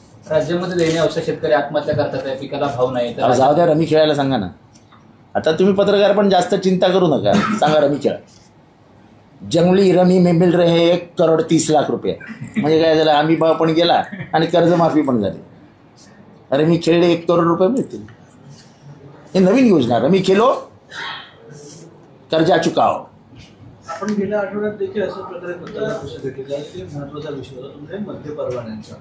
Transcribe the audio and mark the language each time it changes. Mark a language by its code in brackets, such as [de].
[mr] राज्यामध्ये लेणी औषध शेतकरी आत्महत्या करतात आहे, पिकाला भाव नाही तर जाऊ द्या, रमी खेळायला सांगा ना. आता तुम्ही पत्रकार पण जास्त चिंता करू नका, सांगा रमी खेळा. [hi] जंगली रमी में मिल रहे 1,30,00,000 रुपये. [mr] म्हणजे काय झालं, आम्ही भाव पण गेला आणि कर्जमाफी पण झाली. रमी खेळले 1 करोड रुपये मिळतील. हे नवीन योजना, [hi] रमी खेलो कर्जा चुकाओ. [mr] आपण गेल्या आठवड्यात देखील अशा प्रकारे पत्रकार परिषद घेतली आहे की महत्त्वाचा विषय होता तुमच्या मद्य परवान्यांचा.